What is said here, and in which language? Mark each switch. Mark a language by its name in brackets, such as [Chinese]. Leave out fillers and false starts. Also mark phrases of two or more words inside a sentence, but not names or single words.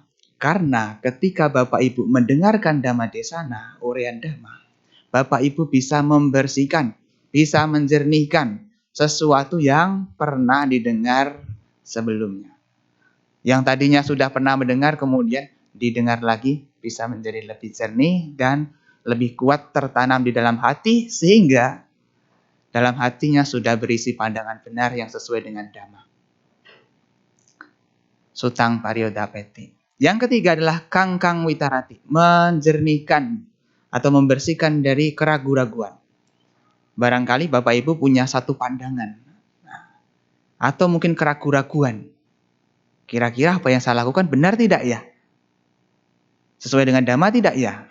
[Indonesian] Karena ketika Bapak Ibu mendengarkan Dhamma Desana, uraian Dhamma, Bapak Ibu bisa membersihkan, bisa menjernihkan sesuatu yang pernah didengar sebelumnya. Yang tadinya sudah pernah mendengar kemudian didengar lagi bisa menjadi lebih jernih dan lebih kuat tertanam di dalam hati sehingga dalam hatinya sudah berisi pandangan benar yang sesuai dengan Dhamma. [Pali] Sutang pariyodapeti. [Indonesian] Yang ketiga adalah [Pali] kangkang witarati, [Indonesian] menjernihkan atau membersihkan dari keraguan-raguan. Barangkali Bapak Ibu punya satu pandangan atau mungkin keraguan-raguan. Kira-kira apa yang saya lakukan benar tidak ya? Sesuai dengan Dhamma tidak ya?